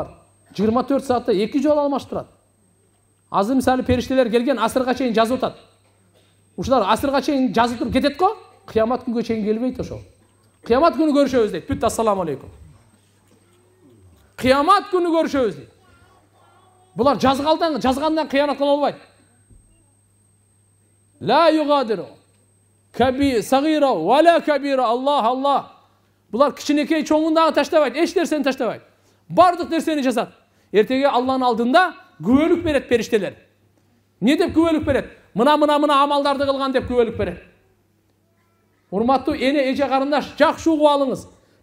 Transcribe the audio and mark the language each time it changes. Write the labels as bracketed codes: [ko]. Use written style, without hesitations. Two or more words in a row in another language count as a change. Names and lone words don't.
[ky] 24 саатта 2 жолу алмаштырат. Азыр мисалы периштелер келген асырга чейин жазып атат. Ушулар асырга чейин жазып туруп кетет го, кыямат күнгө чейин келбейт ошол. Кыямат күнү көрүшөбүз дейт. [ar] Бүт السلام عليكم. [ky] Кыямат күнү көрүшөбүз дейт. Булар жазгандан кыянат кыла албайт. [ar] لا يغادر صغيرة ولا كبيرة. [ky] Аллах. Булар кичинекей чоңун дагы таштабайт, эч нерсени таштабайт. Бардык нерсени жасат. Эртеге Алланын алдында күбөлүк берет периштелер. Не деп күбөлүк берет? Мына амалдарды кылган деп күбөлүк берет. Урматтуу эне, эже карындаш, жакшы угуп алыңыз.